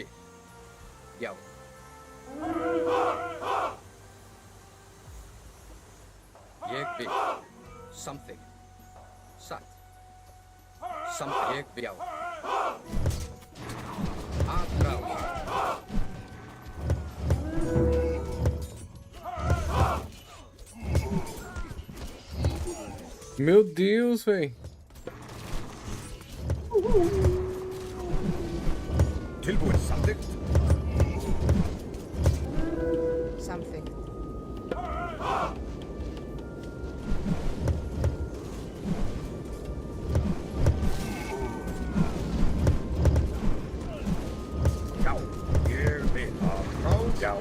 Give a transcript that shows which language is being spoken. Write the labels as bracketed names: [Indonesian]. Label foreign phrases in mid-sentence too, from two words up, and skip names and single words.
[Icelandic] Já. Ég vil. Samþykkt. Satt. Samþykkt. Ég vil. Já. Aðrás. [Portuguese] Meu Deus, véi. [Icelandic] Tilbúin samþykkt. Samþykkt. Já, ég vil aðrás. Já.